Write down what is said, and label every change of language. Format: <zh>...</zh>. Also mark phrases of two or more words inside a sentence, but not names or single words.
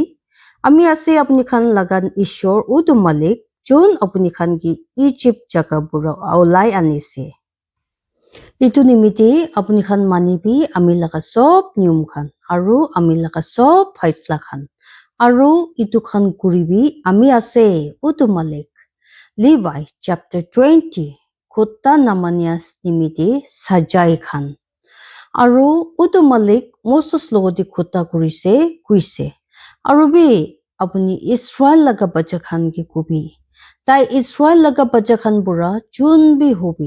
<nag>Ami ase apni khan laga ishor utu malik, jun apni khan ki Egypt jaga bura aulai anise. Itu nimiti apni khan manibi ami laga sob niyum khan, aru ami laga sob faisla khan. Aru itu khan kuribi ami ase utu malik. Levi chapter 20 kutta namanias nimiti sajai khan. Aru utu malik Moses logoti kutta kurise kuise. Aru bi apni Israel laga bacha khan ki kubi. Tai Israel laga bacha khan bura jun bi hobi.</nag>